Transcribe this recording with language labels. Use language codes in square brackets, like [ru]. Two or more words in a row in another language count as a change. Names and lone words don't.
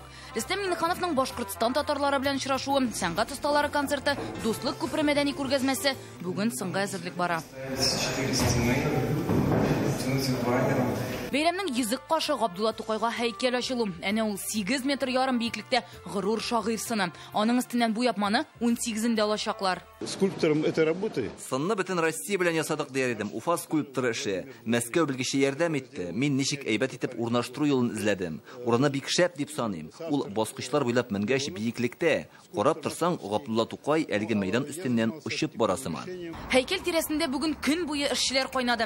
[tt] Рөстәм Миңнехановның Башкортстан татарлары белән очрашуы, сәнгать осталары концерты, Дуслык күпре мәдәни күргәзмәсе бүген соңгы әзерлек бара. Бәйрәмнең йөзек кашы Габдулла Тукайга һәйкәл ачылу. Әнә ул 8 метр ярым биеклектә горур шагыйрь сыны. Аның өстеннән бу япманы 18-ндә алачаклар. [ru] Скульптором этой работы. [tt] Сынны бөтен Россия белән ясадык дияр идем. Уфа скульпторы эше. Мәскәү белгече ярдәм итте. Мин ничек әйбәт итеп урнаштыру юлын эзләдем. Урыны бик шәп дип саныйм. Ул баскычлар буйлап менгәч биеклектә. Карап торсаң, Габдулла Тукай әлеге мәйдан өстеннән очып барасыман. Һәйкәл тирәсендә бүген көн буе эшчеләр кайнады.